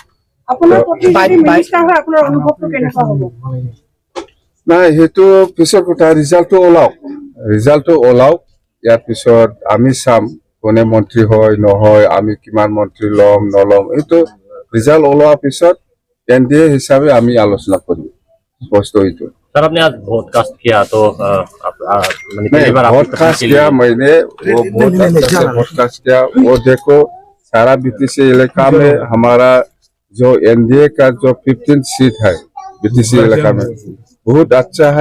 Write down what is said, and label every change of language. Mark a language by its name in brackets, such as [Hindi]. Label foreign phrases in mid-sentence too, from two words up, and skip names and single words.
[Assamese] নাই সেইটো পিছৰ কথা। ৰিজাল্টটো ওলাওক ইয়াৰ পিছত আমি চাম কোনে মন্ত্ৰী হয় নহয়, আমি কিমান মন্ত্ৰী ল'ম নল'ম। এইটো ৰিজাল্ট ওলোৱাৰ পিছত NDA হিসাবে আমি [Hindi] आलोचना करी स्पष्ट हुई। तो सर आपने आज [English] vote cast [Hindi] किया तो [English] vote cast [Hindi] किया मैंने वो [English] vote cast [Hindi] किया। वो देखो सारा BTC इलाका में हमारा जो NDA का जो 15 सीट है BTC इलाका में बहुत अच्छा है।